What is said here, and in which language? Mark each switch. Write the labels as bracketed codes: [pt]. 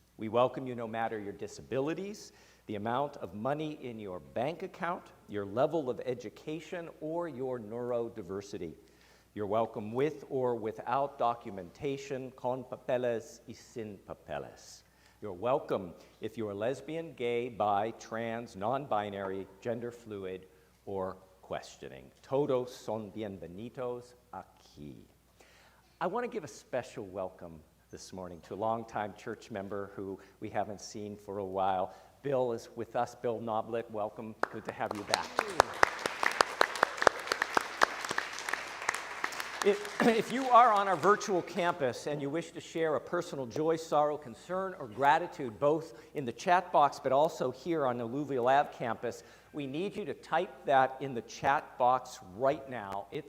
[en] We welcome you no matter your disabilities, the amount of money in your bank account, your level of education, or your neurodiversity. You're welcome with or without documentation, [es] con papeles y sin papeles. [en] You're welcome if you are lesbian, gay, bi, trans, non-binary, gender fluid, or questioning. [es] Todos son bienvenidos aquí. [en] I want to give a special welcome this morning to a longtime church member who we haven't seen for a while. Bill is with us. Bill Noblet, welcome. Good to have you back. If you are on our virtual campus and you wish to share a personal joy, sorrow, concern, or gratitude, both in the chat box but also here on the Alluvial Ave campus, we need you to type that in the chat box right now.